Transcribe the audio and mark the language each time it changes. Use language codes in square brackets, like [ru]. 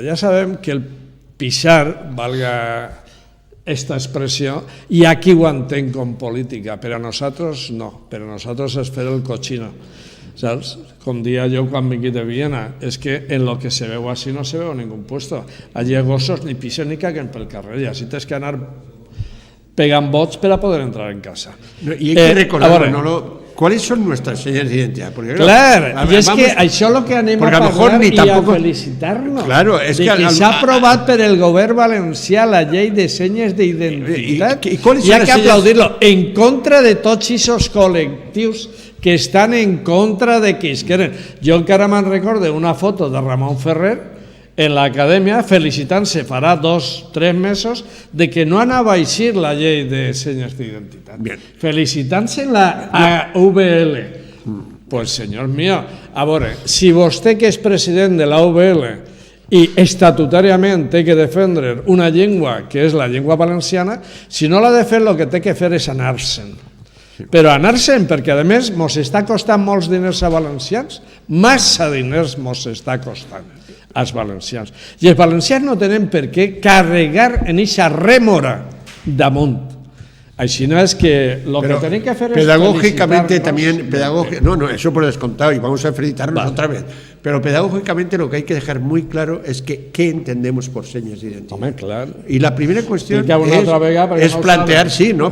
[ca] Ja sabem que el pixar, valga esta expressió, i aquí ho entenc com política, però a nosaltres no, per a nosaltres és fer el cochino. [es] ¿Sabes? [ca] Com dia jo quan vinc de Viena, és que en lo que se veu així no se veu ningún puesto. Allí gossos ni pisen ni caguen pel carrer i així tens que anar pegant vots per a poder entrar en casa. [es] I hay que recordar, ¿cuáles son nuestras señas de identidad? Porque, claro, y es que [ca] això és el que anem a parlar i a felicitar-nos. [es] Claro, [ca] és que s'ha aprovat per el govern valencià la llei de senyes d'identitat i ha que aplaudir-lo en contra de tots aquests col·lectius que estan en contra de que isqueren. Jo encara me'n recordo una foto de Ramon Ferrer en l'acadèmia felicitant-se farà 2 o 3 mesos de que no anava a eixir la llei de senyes d'identitat. Felicitant-se en la AVL. Pues, senyor mío, a veure, si vostè que és president de la AVL i estatutàriament té que defendre una llengua que és la llengua valenciana, si no l'ha de fer, el que té que fer és anar-se'n. Però anar-se'n, perquè a més mos està costant molts diners a valencians, massa diners mos està costant als valencians. I els valencians no tenen per què carregar en eixa rèmora damunt. Així [es] no es que lo que tienen que hacer es pedagógicamente también, no, eso por descontado y vamos a felicitarnos otra vez, pero pedagógicamente lo que hay que dejar muy claro es que qué entendemos por señas de identidad. Hombre, claro. Y la primera cuestión es plantear, sí, ¿no?